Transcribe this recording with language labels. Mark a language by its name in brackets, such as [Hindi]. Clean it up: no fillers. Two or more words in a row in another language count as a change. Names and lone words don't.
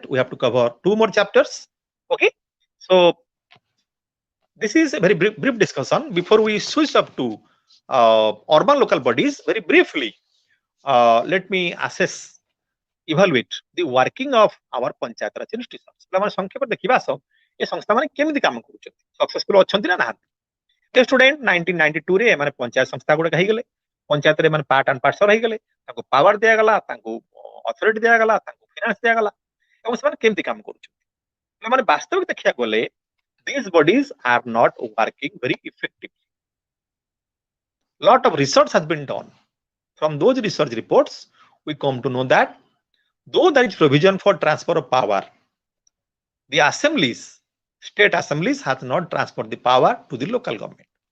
[English] We have to cover 2 more chapters. Okay, so this is a very brief discussion. Before we switch up to urban local bodies, very briefly, let me evaluate the working of our Panchayat Raj institutions. [Odia] पिलाମାନେ ସଂକ୍ଷେପ ଦେଖିବା ଆସ ଏ ସଂସ୍ଥା ମାନେ କେମିତି କାମ କରୁଛନ୍ତି, ସକ୍ସେସଫୁଲ ଅଛନ୍ତି ନା ନାହାନ୍ତି. ଏ ଷ୍ଟୁଡେଣ୍ଟ 1992 ରେ ଏମାନେ ପଞ୍ଚାୟତ ସଂସ୍ଥା ଗୁଡାକ ହେଇଗଲେ, ପଞ୍ଚାୟତରେ ଏମାନେ [English] part and parts [Odia] ହେଇଗଲେ, ତାଙ୍କୁ ପାୱାର ଦିଆଗଲା, ତାଙ୍କୁ ଅଥରିଟି ଦିଆଗଲା, ତାଙ୍କୁ ଫିନାନ୍ସ ଦିଆଗଲା ଏବଂ ସେମାନେ କେମିତି କାମ କରୁଛନ୍ତି. ପିଲାମାନେ ବାସ୍ତବିକ ଦେଖିବାକୁ ଗଲେ [English] these bodies are not working very effectively. Lot of research has been done. From those research reports, we come to know that though there is provision for transfer of power, the assemblies, state assemblies has not transferred the power to the local government.